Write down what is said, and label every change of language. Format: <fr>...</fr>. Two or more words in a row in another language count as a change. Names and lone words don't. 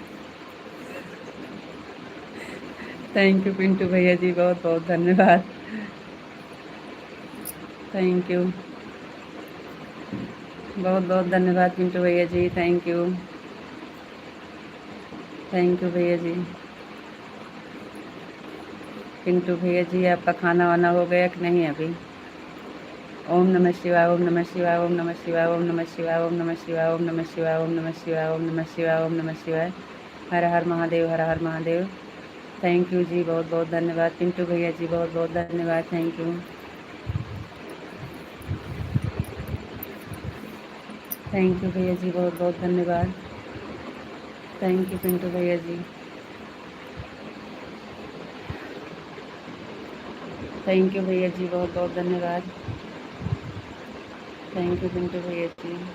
<en>thank you</en> <hi>पिंटू भैया जी, बहुत बहुत धन्यवाद,</hi> <en>thank you.</en> <hi>बहुत बहुत धन्यवाद पिंटू भैया जी,</hi> <en>thank you. thank you</en> <hi>भैया जी। पिंटू भैया जी आपका खाना वाना हो गया कि नहीं अभी। ओम नमः शिवाय, ओम नमः शिवाय, ओम नमः शिवाय, ओम नमः शिवाय, ओम नमः शिवाय, ओम नमः शिवाय, ओम नमः शिवाय, ओम नमः शिवाय, ओम नमः शिवाय। हर हर महादेव, हर हर महादेव।</hi> <en>thank you</en> <hi>जी, बहुत बहुत धन्यवाद पिंटू भैया जी, बहुत बहुत धन्यवाद,</hi> <en>thank you. thank you</en> <hi>भैया जी, बहुत बहुत धन्यवाद,</hi> <en>thank you</en> <hi>पिंटू भैया जी।</hi> <en>thank you</en> <hi>भैया जी, बहुत बहुत धन्यवाद,</hi> <en>thank you</en> <hi>पिंटू भैया जी।</hi>